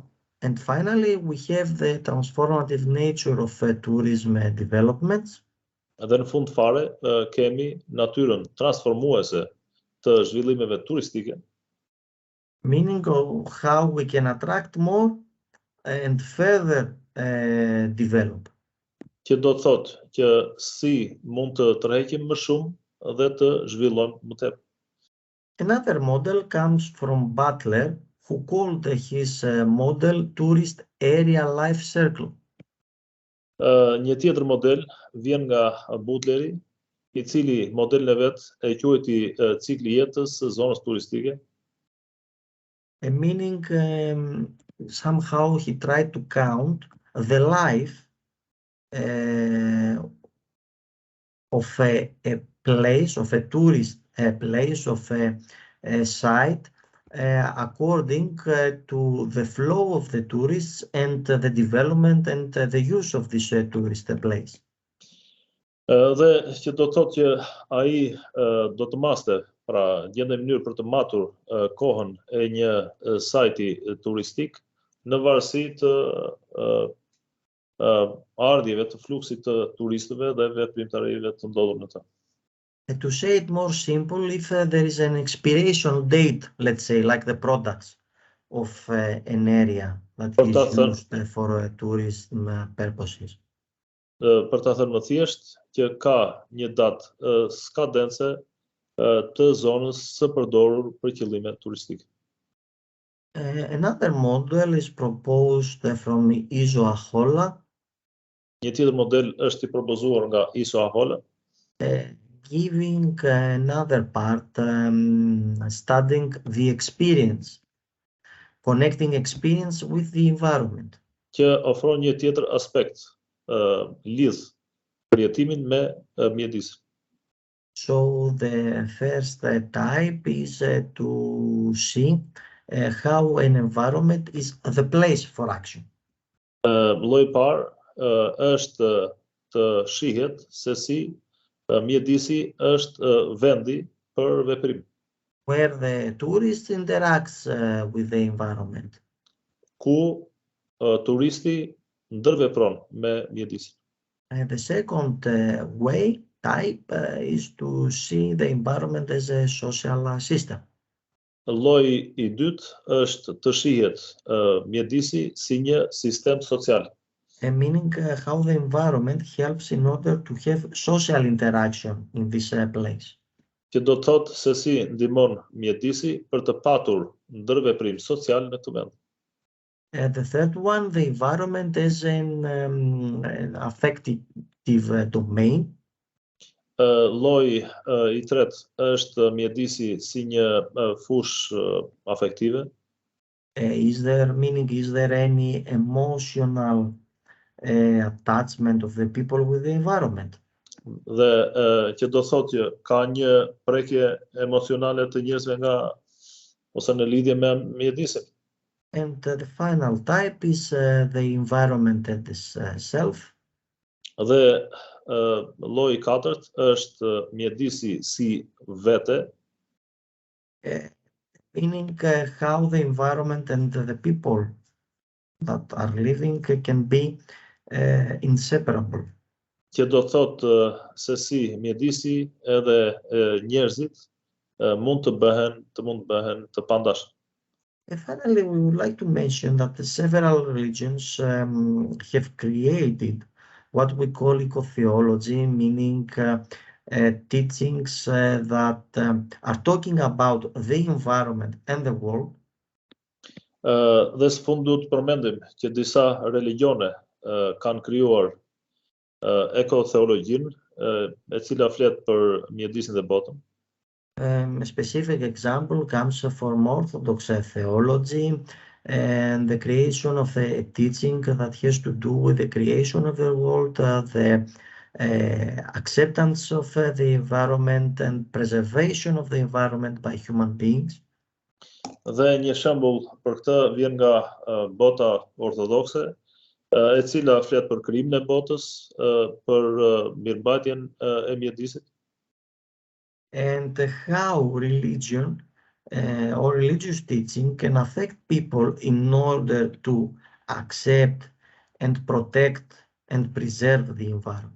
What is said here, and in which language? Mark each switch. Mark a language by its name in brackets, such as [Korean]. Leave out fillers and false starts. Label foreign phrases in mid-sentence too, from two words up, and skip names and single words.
[English] And finally, we have the transformative nature of tourism developments. [Albanian] Dhe në fund fare kemi natyrën transformuese të zhvillimeve turistike, [English] meaning of how we can attract more and further develop. [Albanian] që do të thotë që si mund të tërheqim më shumë dhe të zhvillojmë më tepër. [English] Another model comes from Butler, who called his model tourist area life circle. [Albanian] Një tjetër model vjen nga Butleri, i cili modelin e vet e quajti cikli jetës së zonës turistike. [English] Meaning somehow he tried to count the life of a place, of a tourist place, of a site, according to the flow of the tourists and the development and the use of this tourist place. [Albanian] Dhe që do të thotë që ai do të maste, pra gjende mënyrë për të matur kohën e një sajti turistik në varësi të ardhjeve të fluksit të turistëve dhe veprimtarive të ndodhur në të. [English] To say it more simple, if there is an expiration date, let's say, like the products of an area that is used for tourism purposes. [Albanian] Për ta thënë më thjesht, që ka një datë skadence të zonës së përdorur për qëllime turistike. [English] Another model is proposed from Iso Ahola. [Albanian] Një tjetër model është i propozuar nga Iso Ahola, [English] giving another part studying the experience, connecting experience with the environment. [Albanian] Që ofron një tjetër aspekt, lidh përjetimin me mjedisin. [English] So the first type is to see how an environment is the place for action. [Albanian] Lloji i parë është të shihet se si mjedisi është vendi për veprim. [English] Where the tourist interacts with the environment. [Albanian] Ku turisti ndërvepron me mjedisin. [English] The second type is to see the environment as a social system. [Albanian] Lloji I dytë është të shihet mjedisi si një sistem social, [English] meaning how the environment helps in order to have social interaction in this place. [Albanian] që do të thotë se si ndihmon mjedisi për të patur ndërveprim social në këtë vend. [English] The third one, the environment as an affective domain. [Albanian] Lloji I tretë është mjedisi si një fush afektive. [English] Is there any emotional attachment of the people with the environment? [Albanian] Dhe që do thotë që ka një prekje emocionale të njerëzve nga ose në lidhje me mjedisin. [English] And the final type is the environment itself. [Albanian] Dhe lloji I katërt është mjedisi si vete, [English] Meaning how the environment and the people that are living can be inseparable. [Albanian] që do thotë se si mjedisi edhe njerëzit mund të bëhen të pandashëm. [English] And finally, we would like to mention that the several religions have created what we call ecotheology, meaning teachings that are talking about the environment and the world. [Albanian] Dhe së fundi duhet të përmendim që disa religione kanë krijuar ekotheologjinë, e cila flet për mjedisin dhe botën. [English] A specific example comes from Orthodox theology and the creation of a teaching that has to do with the creation of the world, the acceptance of the environment and preservation of the environment by human beings. [Albanian] Dhe një shembull për këtë vjen nga bota ortodokse, e cila flet për krijimin e botës, për mirëmbajtjen e mjedisit. [English] And how religion or religious teaching can affect people in order to accept and protect and preserve the environment.